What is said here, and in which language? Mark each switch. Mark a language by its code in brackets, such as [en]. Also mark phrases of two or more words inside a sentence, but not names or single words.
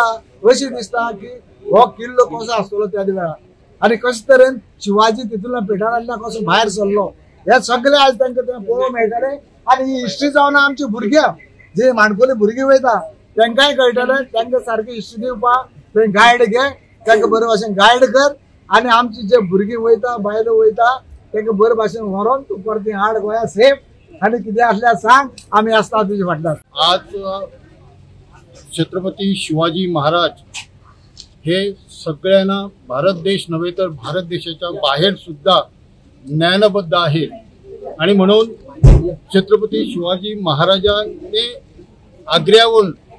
[kok] अशी दिसता की हो किल्लो कसो आसतलो त्या वेळार आणि कशे तरेन शिवाजी तितूंतल्या पिठारांतल्यान कसो भायर सरलो हे सगळे आज तांकां थंय पळोवंक मेळटले आणि ही हिस्ट्री जावन आमची भुरग्यां जे माणकुली भुरगीं वयता तांकांय कळटले तांकां सारकी हिस्ट्री दिवपाक थंय गायड घे तांकां बरे भाशेन गायड कर आणि आमची जे भुरगीं वयता बायलो वयता तांकां बरे भाशेन व्हरोन तूं परती हाड गोंया सेफ आणि कितें आसल्यार सांग आमी आसता तुजे फाटल्यान। [mr] आज छत्रपती शिवाजी महाराज हे सगळ्यांना भारत देश नव्हे तर भारत देशाच्या बाहेर सुद्धा ज्ञानबद्ध आहेत आणि म्हणून छत्रपती शिवाजी महाराजांनी आग्र्याहून